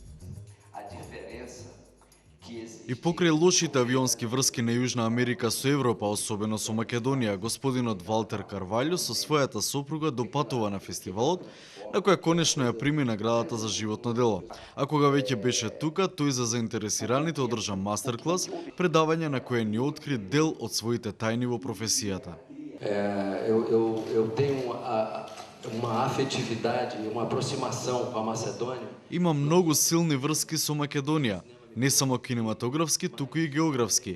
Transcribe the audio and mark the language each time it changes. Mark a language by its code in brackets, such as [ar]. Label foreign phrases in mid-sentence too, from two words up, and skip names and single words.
[mk] И покрај лошите авионски врски на Јужна Америка со Европа, особено со Македонија, господинот Валтер Карваљо со својата сопруга допатува на фестивалот, на која конечно ја прими наградата за животно дело. А кога веќе беше тука, тој за заинтересираните одржа мастер-клас, предавање на кое ни откри дел од своите тајни во професијата. [pt] Eu tenho uma afetividade, uma aproximação com a Macedônia. [mk] Има многу силни врски со Македонија, не само кинематографски, туку и географски.